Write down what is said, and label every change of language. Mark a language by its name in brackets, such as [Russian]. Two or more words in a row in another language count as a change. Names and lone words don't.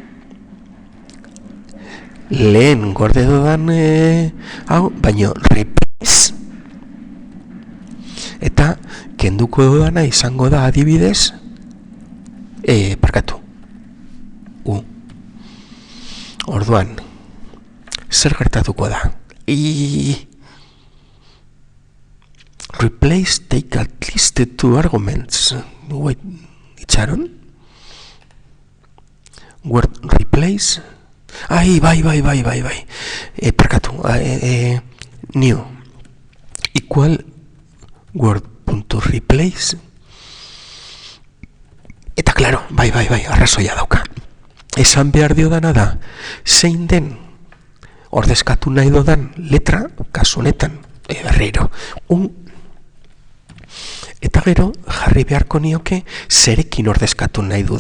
[Basque] lehen gorde dudan hau, baino replace eta kenduko dudana izango da adibidez parkatu orduan zer gertatuko da [English] replace take at least two arguments. Wait, itxaron? Word replace? [Basque] Ai, bai. Parkatu. [English] New. Equal word.replace. [Basque] Eta claro, bai, arrazoia dauka. Esan behar diodana da, zein den ordezkatu nahi dodan letra, kasu honetan, berriro, eta gero jarri beharko nioke zerekin ordezkatu nahi dudan.